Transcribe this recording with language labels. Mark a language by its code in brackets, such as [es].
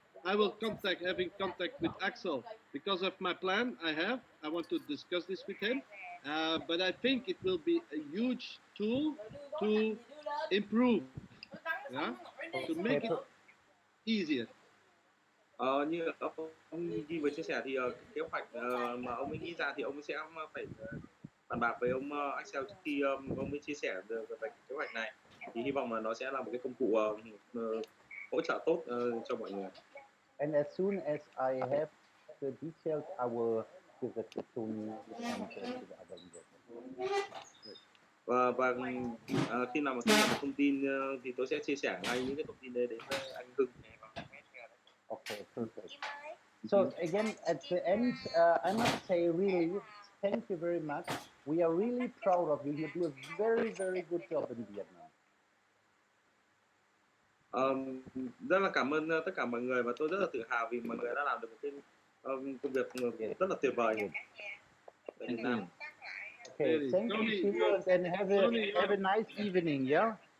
[en] I will having contact with AXEL because of my plan I want to discuss this with him. But I think it will be a huge tool to improve, to make it easier. [vi] Như ông Ghi vừa chia sẻ thì kế hoạch mà ông ấy nghĩ ra thì ông ấy sẽ phải bàn bạc với ông AXEL trước khi ông ấy chia sẻ về kế hoạch này. Thì hy vọng là nó sẽ là một cái công cụ hỗ trợ tốt cho mọi người. [en] And as soon as I have the details, I will give it to Tony and to the other investors. [vi] Và khi nào mà tôi nhận được thông tin thì tôi sẽ chia sẻ ngay những cái thông tin đấy đến anh Hưng. [en] Okay, perfect. So again, at the end, I must say really, thank you very much. We are really proud of you. You do a very, very good job in Vietnam. [vi] Rất là cảm ơn tất cả mọi người và tôi rất là tự hào vì mọi người đã làm được một cái công việc rất là tuyệt vời ở Việt Nam. [en] Okay, thank you, Cheers, and have a nice evening, yeah?